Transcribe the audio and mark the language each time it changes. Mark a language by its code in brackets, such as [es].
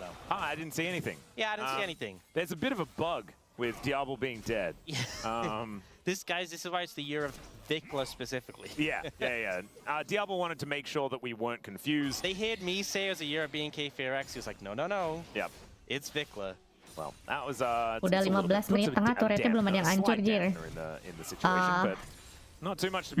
[en] I didn't see anything. Yeah, I didn't see anything. There's a bit of a bug with Diablo being dead. This is why it's the year of Vikla specifically. Yeah. Diablo wanted to make sure that we weren't confused. They heard me say it was a year of B&K Fear X. He was like, no. Yep. It's Vikla. Well, that was [id] Udah 15 menit tengah turretnya belum ada yang hancur, Jir. [en] in the situation, but not too much to be